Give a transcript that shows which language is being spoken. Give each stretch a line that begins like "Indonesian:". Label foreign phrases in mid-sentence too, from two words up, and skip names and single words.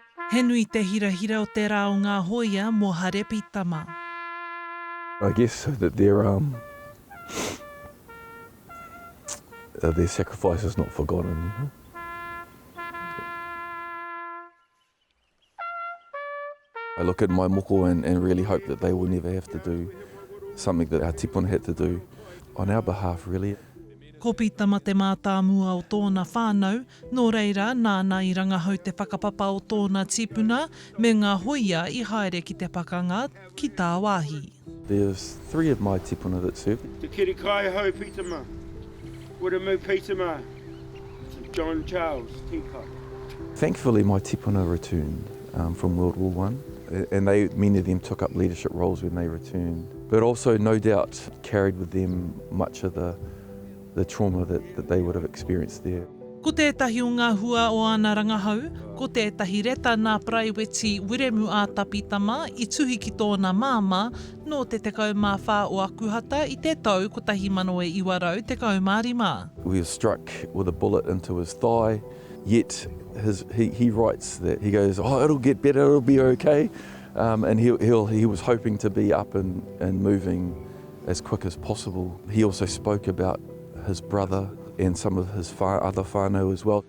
Māori: He nui te hirahira o te rā o ngā hoia mō Hare Pitama.
English: I guess so that their sacrifice is not forgotten. You know? I look at my moko and really hope that they will never have to do something that our tipuna had to do on our behalf, really.
Māori: Ko Pitama te mātāmua o tōna whānau, nō reira nāna i rangahau te whakapapa o tōna tipuna me ngā hoia i haere ki te pakanga ki tā wāhi.
English: There's 3 of my tipuna that served. Te Hare Kaahu Pitama, Hora Pitama, St John Charles, Tika. Thankfully, my tipuna returned from World War I, and many of them took up leadership roles when they returned, but also no doubt carried with them much of the trauma that they would have experienced there.
Māori: Ko tētahi o ngā hua o ana rangahau, ko tētahi reta nā praiweti wiremu a Pitama i tuhi ki tōna māma no te 14 o akuhata i te tau ko tahi mano e iwarau 15.
English: We were struck with a bullet into his thigh, yet he writes that, he goes, "Oh, it'll get better, it'll be okay," and he was hoping to be up and moving as quick as possible. He also spoke about his brother and some of his other whānau as well.